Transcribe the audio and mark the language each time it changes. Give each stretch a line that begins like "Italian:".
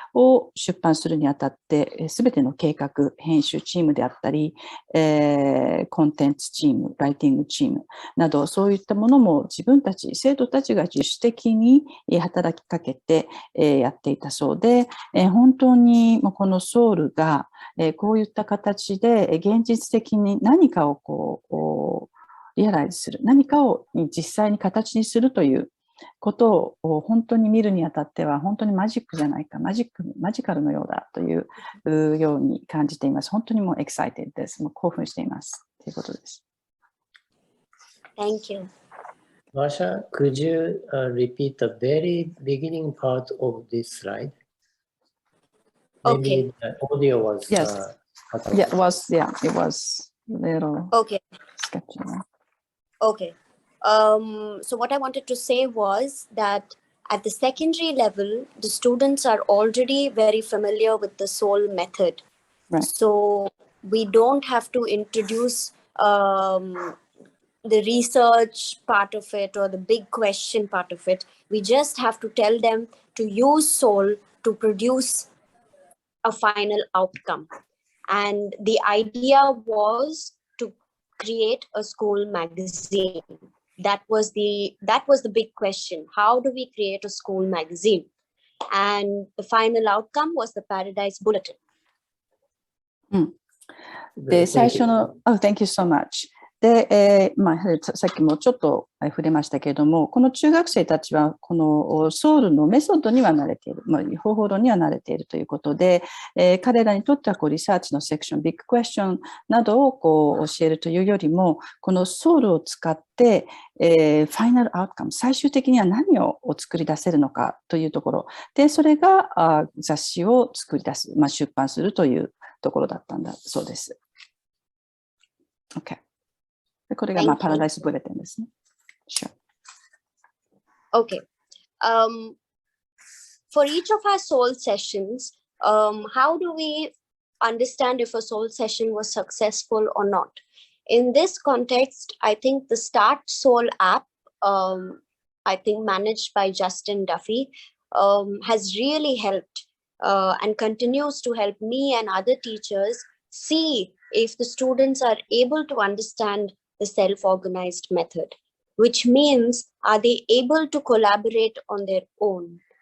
Japanese: を出版するにあたって、すべての計画、編集チームであったり、コンテンツチーム、ライティングチームなど、そういったものも自分たち、生徒たちが自主的に働きかけてやっていたそうで、本当にこのSOLEがこういった形で現実的に何かをこうリアライズする、何かを実際に形にするということを本当に見るにあたっては本当にマジックじゃないか、マジカルのようだというように感じています。本当にもうエキサイテッドです。もう興奮していますということです。
English: Thank you. Varsha, could you repeat the very beginning part of this slide? Maybe Okay. the audio was Yes. cut off. Yeah, it was a little Okay. sketchy. Okay. So what I wanted to say was that at the secondary level, the students are already very familiar with the SOLE method. Right. So we don't have to introduce the research part of it or the big question part of it. We just have to tell them to use SOLE to produce a final outcome. And the idea was to create a school magazine. That was the big question. How do we create a school magazine? And the final outcome was the Paradise Bulletin.
Japanese: で、最初の、
English: Thank you so much.
Japanese: で、さっきもちょっと触れましたけれども、この中学生たちは、このSOLEのメソッドには慣れている、方法論には慣れているということで、彼らにとってはリサーチのセクション、ビッグクエスチョンなどを教えるというよりも、このSOLEを使って、ファイナルアウトカム、最終的には何を作り出せるのかというところで、それが雑誌を作り出す、出版するというところだったんだそうです。
English: OK。
Japanese: これがパラダイスブレテンですね。
English: Sure. Okay. For each of our SOLE sessions, how do we understand if a SOLE session was successful or not? In this context, I think the Start SOLE app, I think managed by Justin Duffy, has really helped and continues to help me and other teachers see if the students are able to understand the self-organized method, which means, are they able to collaborate on their own?